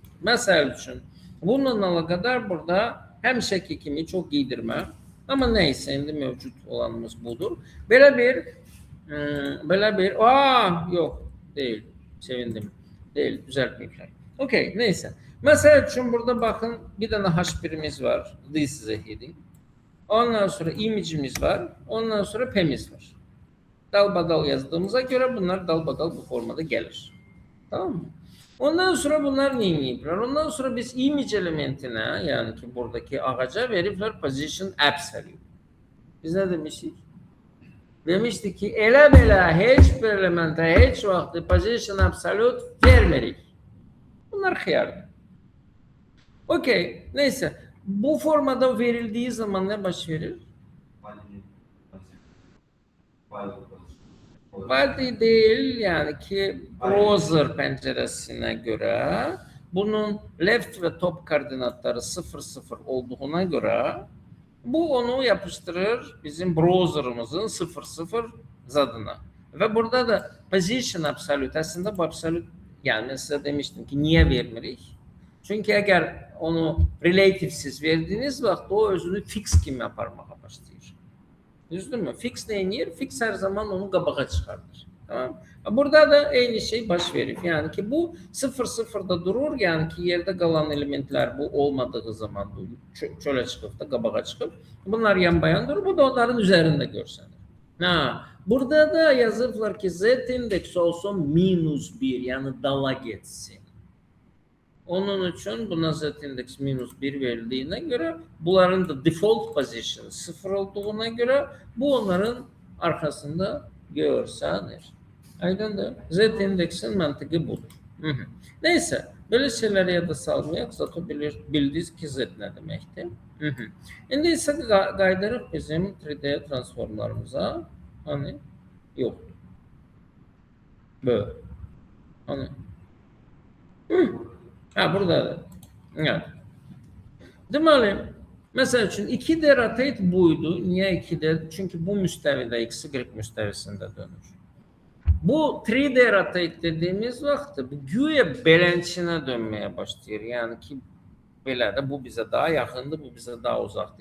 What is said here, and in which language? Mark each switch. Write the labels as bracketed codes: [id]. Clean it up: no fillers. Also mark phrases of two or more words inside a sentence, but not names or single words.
[az] Məsəl üçün, bununla əlaqədar burada həmişəki kimi çox giydirmə, amma nəysə indi mövcud olanımız budur. Belə bir, yox, deyil, sevindim, deyil, düzəltməyiblər. Okay, neysə. Məsəl üçün burada baxın, bir dənə H1'imiz var, [en] this is a heading. [az] Ondan sonra image'imiz var, ondan sonra P'miz var. [tr] Dalbadal yazdığımıza göre bunlar dalbadal bu formada gelir. Tamam mı? Ondan sonra bunlar ne yapıyorlar? Ondan sonra biz image elementine, yani ki buradaki ağaca veripler [en] position absolute. [tr] Biz ne demiştik? Demiştik ki elə belə heç bir elemente heç vaxtı [en] position absolute [tr] vermerik. [az] Bunlar xiyardır. Okey, neyse. [tr] Bu formada verildiği zaman ne baş verir? Body değil, yani ki browser penceresine göre bunun left ve top koordinatları 0,0 olduğuna göre bu onu yapıştırır bizim browserımızın 0,0 zadına. Ve burada da [en] position absolute, [tr] aslında bu absolute, yani ben size demiştim ki niye vermirik? [az] Çünkü eğer onu relativesiz verdiğiniz vaxt o özünü fix kimi aparmağa başlayır. Düzdür mü? Fix neyinir? Fix her zaman onu qabağa çıxardır. Tamam. Burada da eyni şey baş verir. [tr] Yani ki bu 0,0'da durur. [az] Yani ki yerde qalan elementler bu olmadığı zaman bu çölə çıxıb da qabağa çıxıb. Bunlar yan bayan durur. Bu da onların üzerinde görsənir. Burada da yazıblar ki Z indeks olsun -1, yani dala getsin. [tr] Onun için buna Z indeks -1 verildiğine göre bunların da [en] default position [tr] 0 olduğuna göre bu onların arkasında görsənir. [az] Aydındır. [tr] Z indeksin mantığı budur. Neyse, böyle şeyleri ya da salmayaq, zato bildiniz ki Z ne demektir. [az] İndi ise qaydırıq bizim 3D transformlarımıza. [tr] Hani yok. Böyle. Hani. Buradadır. Evet. [az] Deməli, məsəl üçün 2D rotate buydu. Niyə 2D? Çünki bu müstəvidə X, Y müstəvisində dönür. Bu 3D rotate dediğimiz vaxt bu güya beləncəsinə dönməyə başlayır. Yəni ki, belə də bu bizə daha yaxındır, bu bizə daha uzaqdır.